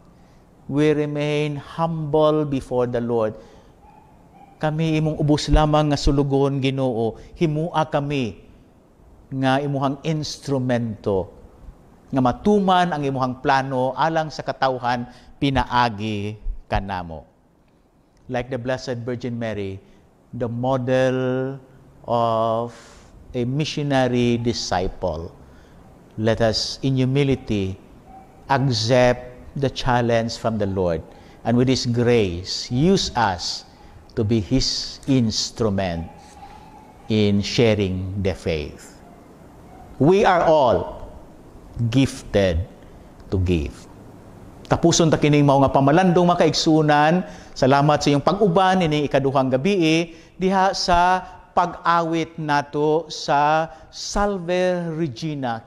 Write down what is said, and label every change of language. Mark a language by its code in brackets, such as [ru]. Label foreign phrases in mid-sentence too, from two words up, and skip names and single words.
[en] We remain humble before the Lord. [ceb] Kami imong ubos lamang nga sulugon, Ginoo, himua kami nga imuhang instrumento nga matuman ang imuhang plano alang sa katawhan pinaagi kanamo. [en] Like the Blessed Virgin Mary, the model of a missionary disciple, let us in humility accept the challenge from the Lord, and with His grace, use us to be His instrument in sharing the faith. We are all gifted to give. [ceb] Tapuson ta kining mao nga pamalandong makaigsunan. Salamat sa iyong pag-uban ining ikaduhang gabi diha sa pag-awit nato sa Salve Regina.